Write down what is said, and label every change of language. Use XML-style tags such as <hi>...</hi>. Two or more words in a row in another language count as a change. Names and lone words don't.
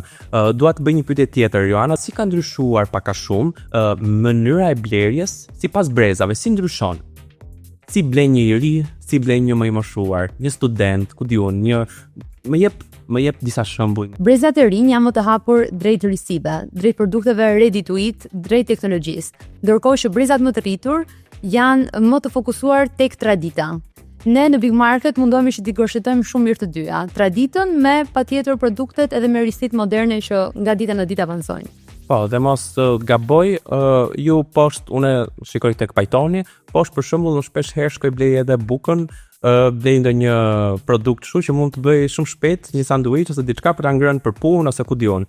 <sq>Dua të bëj një pyetje tjetër, Joana, si ka ndryshuar pak a shumë mënyra e blerjes sipas brezave, si ndryshon? Si blen një i ri, si blen një më i moshuar, një student, ku diun, më jep disa shembuj. Brezat e rinj janë më të hapur drejt risive, drejt produkteve</sq> <en>ready to eat,</en> <sq>drejt teknologjisë, ndërkohë që brezat më të rritur janë më të fokusuar tek tradita. Ne në Big Market mundohemi që t'i gërshetojmë shumë mirë të dyja, traditën me patjetër produktet edhe me risit moderne që nga dita në ditë avancojnë. Po, dhe mos gaboj, ju poshtë, une shikoj tek pajtoni, poshtë për shembull unë shpesh herë shkoj blej edhe bukën, blej ndonjë produkt kështu që mund të bëj shumë shpejt, një sanduiç ose diçka për ta ngrënë për punë ose ku diun.</sq>